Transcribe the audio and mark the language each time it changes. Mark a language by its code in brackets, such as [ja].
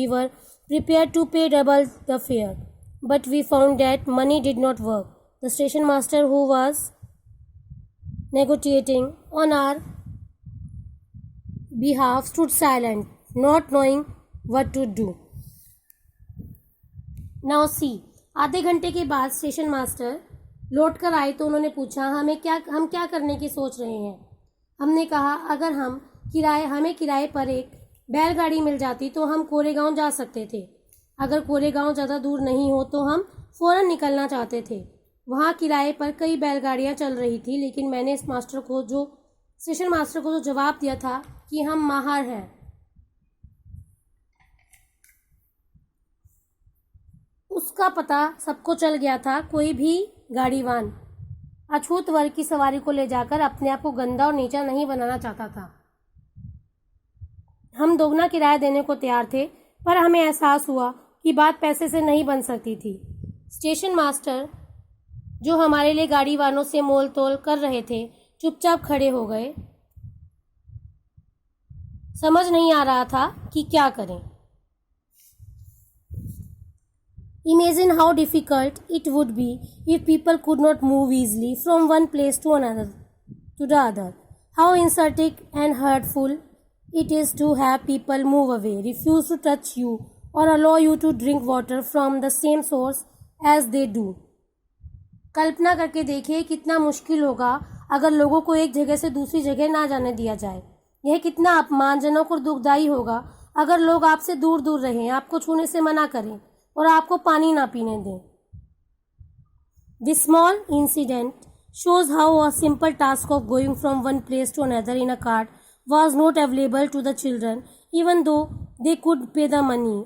[en] We were prepared to pay double the fare, but we found that money did not work. The station master, who was negotiating on our behalf, stood silent, not knowing what to do. Now see, [hi] आधे घंटे के बाद station master लौट कर आए तो उन्होंने पूछा हम क्या करने की सोच रहे हैं। हमने कहा अगर हमें किराए पर एक बैलगाड़ी मिल जाती तो हम कोरेगांव जा सकते थे। अगर कोरेगांव ज़्यादा दूर नहीं हो तो हम फ़ौरन निकलना चाहते थे। वहाँ किराए पर कई बैलगाड़ियाँ चल रही थी, लेकिन मैंने स्टेशन मास्टर को जो जवाब दिया था कि हम माहिर हैं, उसका पता सबको चल गया था। कोई भी गाड़ीवान अछूत वर्ग की सवारी को ले जाकर अपने आप को गंदा और नीचा नहीं बनाना चाहता था। हम दोगुना किराया देने को तैयार थे, पर हमें एहसास हुआ कि बात पैसे से नहीं बन सकती थी। स्टेशन मास्टर, जो हमारे लिए गाड़ी वालों से मोल तोल कर रहे थे, चुपचाप खड़े हो गए। समझ नहीं आ रहा था कि क्या करें। [en] Imagine how difficult it would be if people could not move easily from one place to the other. How insulting and hurtful it is to have people move away, refuse to touch you, or allow you to drink water from the same source as they do. [hi] कल्पना करके देखिए कितना मुश्किल होगा अगर लोगों को एक जगह से दूसरी जगह ना जाने दिया जाए। यह कितना अपमानजनक और दुखदायी होगा अगर लोग आपसे दूर दूर रहें, आपको छूने से मना करें और आपको पानी ना पीने दें। [en] This small incident shows how a simple task of going from one place to another in a cart was not available to the children, even though they could pay the money.